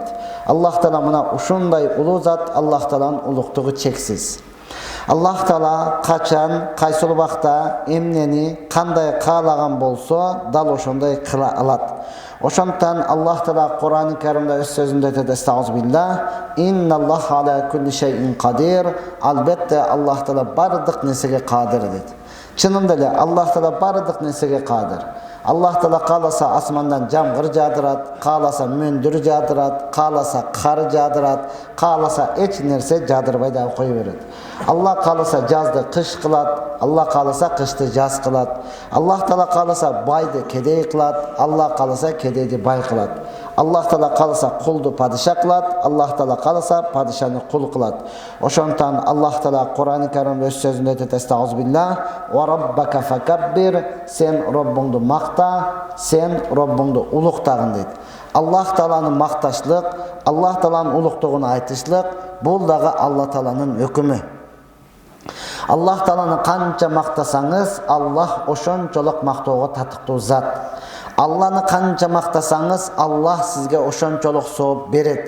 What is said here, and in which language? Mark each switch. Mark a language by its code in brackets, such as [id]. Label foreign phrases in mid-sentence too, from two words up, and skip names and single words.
[ky] Аллах Таала мына ушундай улуу зат, Аллах Тааланын улуктугу чексиз. Аллах Таала качан, кайсы убакта, эмнени, кандай каалаган болсо, дал ошондой кыла алат. Ошондон Аллах Таала Кур'ан-ы Каримде өз сөзүндө айтат: [ar] "أستغفر الله، إن الله على كل شيء قدير." [ky] Албетте Аллах Таала бардык нерсеге кадыр дейт. Чынында эле Аллах Таала бардык нерсеге кадыр. Аллах Таала кааласа асмандан жамгыр жаадырат, кааласа мөндүр жаадырат, кааласа кар жаадырат, кааласа эч нерсе жаадырбай да кое берет. Аллах кааласа жазды кыш кылат, Аллах кааласа кышты жаз кылат. Аллах Таала кааласа байды кедей кылат, Аллах кааласа кедейди бай кылат. Аллах Таала кааласа кулду падыша кылат, Аллах Таала кааласа падышаны кул кылат. Ошондон Аллах Таала Кур'ан-ы Каримде өз сөзүндө айтат: [ar] "أستغفر الله، وربك فكبر." [ky] Сен Роббуңду макта, сен Роббуңду улуктагын дейт. Аллах Тааланы макташлык, Аллах Тааланын улуктугун айтышлык, бул дагы Аллах Тааланын өкүмү. Аллах Тааланы канча мактасаңыз, Аллах ошончолук мактоого татыктуу зат. Алланы канча мактасаңыз, Аллах сизге ошончолук сооп берет.